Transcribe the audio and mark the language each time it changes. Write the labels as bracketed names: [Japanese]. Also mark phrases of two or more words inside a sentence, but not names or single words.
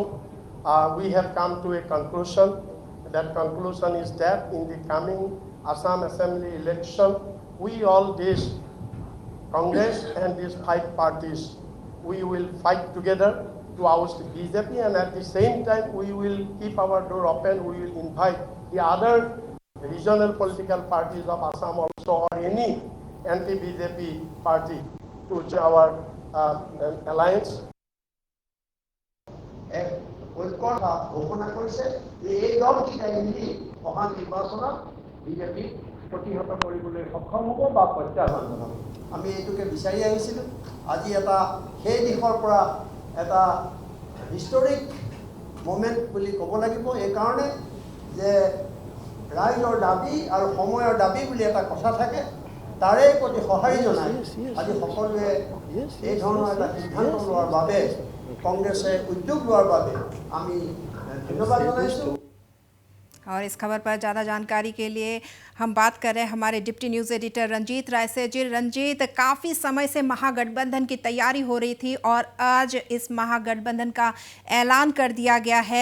[English] We have come to a conclusion. That conclusion is that in the coming Assam Assembly election, we all these Congress and these 5 parties, we will fight together to oust BJP, and at the same time we will keep our door open. We will invite the other regional political parties of Assam also, or any anti-BJP party to join our alliance. [Assamese] ঐক্যতা ঘোষণা কৰিছে যে এই দলকেইটাই মিলি অহা নিৰ্বাচনত বিজেপি প্ৰতিহত কৰিবলৈ সক্ষম হ'ব বা প্ৰত্যাহ্বান জনাব। আমি এইটোকে বিচাৰি আহিছিলোঁ। আজি এটা সেই দিশৰ পৰা এটা [English] historic moment [Assamese] বুলি ক'ব লাগিব। এইকাৰণে যে ৰাইজৰ দাবী আৰু সময়ৰ দাবী বুলি এটা কথা থাকে, তাৰে প্ৰতি সঁহাৰি জনাই আজি সকলোৱে এই ধৰণৰ এটা সিদ্ধান্ত লোৱাৰ বাবে কংগ্ৰেছ উদ্যোগ আমি ধন্যবাদ জনাইছুঁ। [Hindi] और इस खबर पर ज़्यादा जानकारी के लिए हम बात कर रहे हैं हमारे डिप्टी न्यूज़ एडिटर रंजीत राय से। जी रंजीत, काफ़ी समय से महागठबंधन की तैयारी हो रही थी और आज इस महागठबंधन का ऐलान कर दिया गया है।